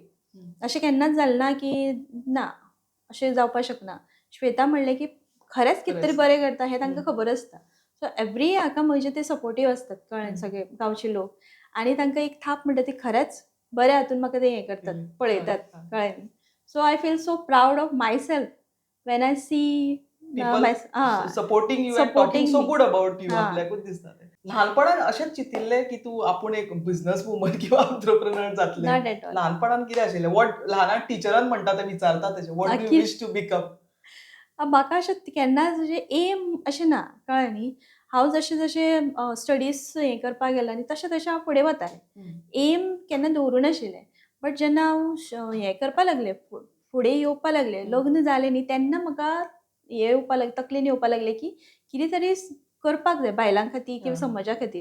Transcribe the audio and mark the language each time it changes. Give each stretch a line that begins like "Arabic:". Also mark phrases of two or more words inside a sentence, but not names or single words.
Konkani: अशें केन्नाच जालें ना की ना अशें जावपाक शकना. श्वेता म्हणलें की खरेंच कितें तरी बरें करता हें तांकां खबर आसता.
English: So every
Konkani: हाका म्हजे ते सपोर्टीव आसतात, कळ्ळें, सगळे गांवचे लोक. आनी तांकां एक थाप म्हणटा ती खरेंच बऱ्या हातून म्हाका ते हें करतात, पळयतात, कळ्ळें न्ही.
English: So I feel so proud of myself when I see People supporting you and talking सपोर्टिंग सो मी. Good about you
Konkani: हा. आपल्याकूच दिसता ते. लहानपणान अशेंच चिंतिल्लें की तूं आपूण एक
English: business woman
Konkani: किंवा एंटरप्रेन्योर जातलें?
English: Not at all.
Konkani: ल्हानपणान कितें आशिल्लें? व्हॉट ल्हानाक टिचरान म्हणटा तें विचारता तशें
English: What do you
Konkani: नक्कीच.
English: wish to become?
Konkani: म्हाका अशें केन्नाच अशें एम अशें ना, कळ्ळें न्ही. हांव जशें जशें स्टडीज हें करपाक गेलां न्ही तशें तशें हांव फुडें वतालें. एम केन्ना दवरूं नाशिल्लें. बट जेन्ना हांव हें करपा लागलें, फुडें येवपा लागलें, लग्न जालें न्ही तेन्ना म्हाका हें येवपा लागलें, तकलेन येवपा लागलें की कितें तरी करपाक जाय बायलां खातीर किंवा समाजा खातीर.